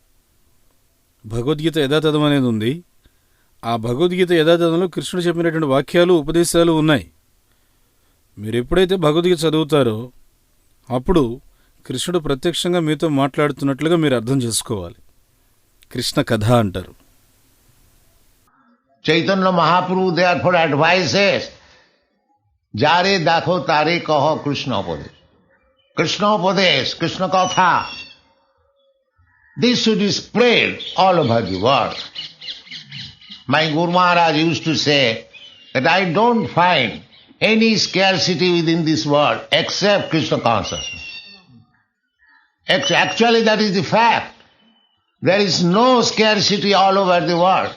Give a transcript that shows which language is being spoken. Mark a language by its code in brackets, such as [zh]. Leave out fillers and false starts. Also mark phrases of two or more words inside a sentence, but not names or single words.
[te] భగవద్గీత యథాతథం అనేది ఉంది. ఆ భగవద్గీత యథాతథంలో కృష్ణుడు చెప్పినటువంటి వాక్యాలు, ఉపదేశాలు ఉన్నాయి. మీరు ఎప్పుడైతే భగవద్గీత చదువుతారో అప్పుడు కృష్ణుడు ప్రత్యక్షంగా మీతో మాట్లాడుతున్నట్లుగా మీరు అర్థం చేసుకోవాలి. కృష్ణ కథ అంటారు. [en] Chaitanya Mahaprabhu therefore advises, [bn] যারে দেখ তারে কহ কৃষ্ণ উপদেশ. কৃষ্ণ উপদেশ, কৃষ্ণ কথা. [en] This should be spread all over the world. My Guru Maharaj used to say that I don't find any scarcity within this world except Krishna consciousness. Actually that is the fact. There is no scarcity all over the world.